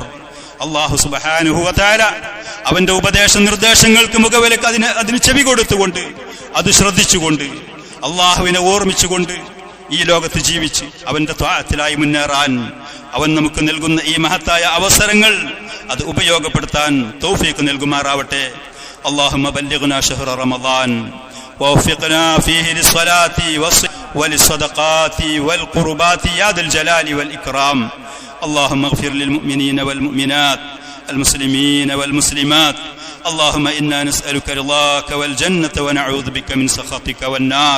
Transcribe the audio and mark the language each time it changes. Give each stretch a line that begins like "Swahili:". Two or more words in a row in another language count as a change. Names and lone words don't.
Arabic: الله سبحانه وتعالى
Malayalam: അവന്റെ ഉപദേശ നിർദ്ദേശങ്ങൾക്ക് മുഖവിലക്ക് അതിന് ചെവി കൊടുത്തുകൊണ്ട്, അത് ശ്രദ്ധിച്ചുകൊണ്ട്, അള്ളാഹുവിനെ ഓർമ്മിച്ചുകൊണ്ട് ഈ ലോകത്ത് ജീവിച്ച് അവന്റെ ത്വാഅത്തിലായി മുന്നേറാൻ അവൻ നമുക്ക് നൽകുന്ന ഈ മഹത്തായ അവസരങ്ങൾ അത് ഉപയോഗപ്പെടുത്താൻ തൗഫീഖ് നൽകുമാറാവട്ടെ.
Arabic: اللهم بلغنا شهر رمضان ووفقنا فيه للصلاة وللصدقات والقربات يا ذا الجلال والإكرام. اللهم اغفر للمؤمنين والمؤمنات المسلمين والمسلمات. اللهم إنا نسألك رضاك والجنة ونعوذ بك من سخطك والنار.